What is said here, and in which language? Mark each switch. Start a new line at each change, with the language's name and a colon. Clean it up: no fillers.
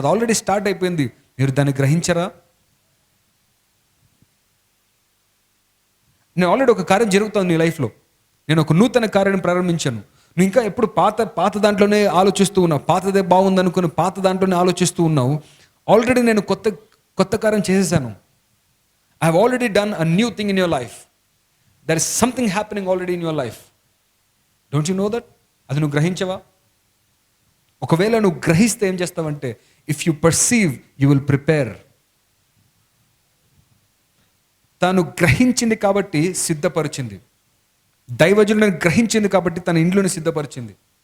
Telugu: అది already start అయిపోయింది. మీరు దాన్ని గ్రహించరా? నేను ఆల్రెడీ ఒక కార్యం జరుగుతుంది నీ లైఫ్లో. నేను ఒక నూతన కార్యాన్ని ప్రారంభించాను. నువ్వు ఇంకా ఎప్పుడు పాత దాంట్లోనే ఆలోచిస్తూ ఉన్నావు. పాతదే బాగుందనుకుని పాత దాంట్లోనే ఆలోచిస్తూ ఉన్నావు. ఆల్రెడీ నేను కొత్త కార్యం చేసేసాను.
English: I have already done a new thing in your life. There is something happening already in your life. Don't you know that?
Telugu: అది నువ్వు గ్రహించవా? ఒకవేళ నువ్వు గ్రహిస్తే ఏం చేస్తావంటే,
English: If you perceive you will prepare.
Telugu: తాను గ్రహించింది కాబట్టి సిద్ధపరిచింది. దైవజనుడిని గ్రహించింది కాబట్టి తన ఇంట్లోనే సిద్ధపరిచింది.